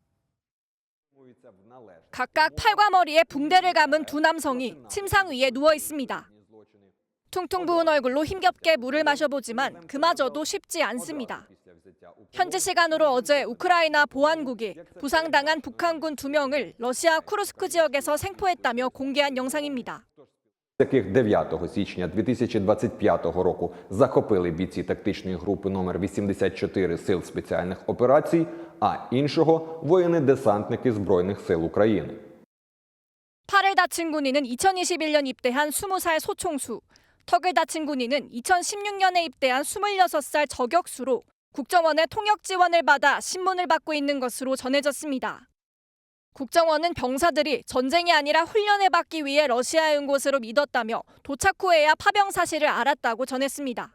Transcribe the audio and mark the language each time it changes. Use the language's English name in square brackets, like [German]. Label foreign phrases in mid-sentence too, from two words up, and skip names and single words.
[Korean] 각각 팔과 머리에 붕대를 감은 두 남성이 침상 위에 누워 있습니다. 퉁퉁 부은 얼굴로 힘겹게 물을 마셔보지만 그마저도 쉽지 않습니다. 현지 시간으로 어제 우크라이나 보안국이 부상당한 북한군 2명을 러시아 쿠르스크 지역에서 생포했다며 공개한 영상입니다. [Ukrainian] Таких 9 січня 2025 року захопили бійці тактичної групи номер 84 Сил спеціальних операцій, а іншого – воїни-десантники Збройних сил України. [Korean] 팔을 다친 군인은 2021년 입대한 20살 소총수, 턱을 다친 군인은 2016년에 입대한 26살 저격수로 국정원의 통역 지원을 받아 신문을 받고 있는 것으로 전해졌습니다. 국정원은 병사들이 전쟁이 아니라 훈련을 받기 위해 러시아에 온 것으로 믿었다며 도착 후에야 파병 사실을 알았다고 전했습니다.